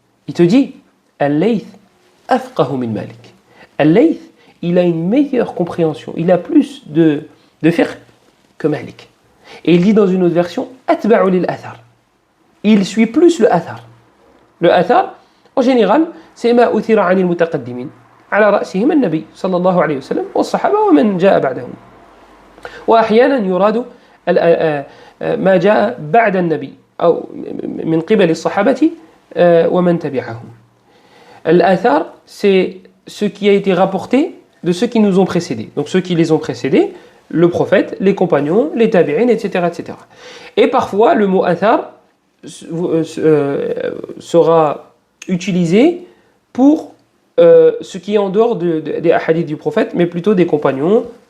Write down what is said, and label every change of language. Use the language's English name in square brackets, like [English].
[French] Il te dit, [Arabic] Al-Layth afqahu min Malik. [French] Al-Layth, il a une meilleure compréhension, il a plus de fiqh que Malik. Et il dit dans une autre version, [Arabic] atba'u lil athar. [French] Il suit plus le athar. Le athar, en général, c'est [Arabic] ma uthira anil mutaqaddimin. على رأسهم النبي صلى الله عليه وسلم والصحابة ومن جاء بعدهم. وأحيانا يراد ما جاء بعد النبي أو من قبل الصحابة ومن تبعهم. [French] L'Athar, c'est ce qui a été rapporté de ceux qui nous ont précédés. Donc ceux qui les ont précédés, le prophète, les compagnons, les tabi'in, etc., etc. Et parfois, le mot Athar sera utilisé pour ce qui est en dehors des hadiths du prophète, mais plutôt des compagnons.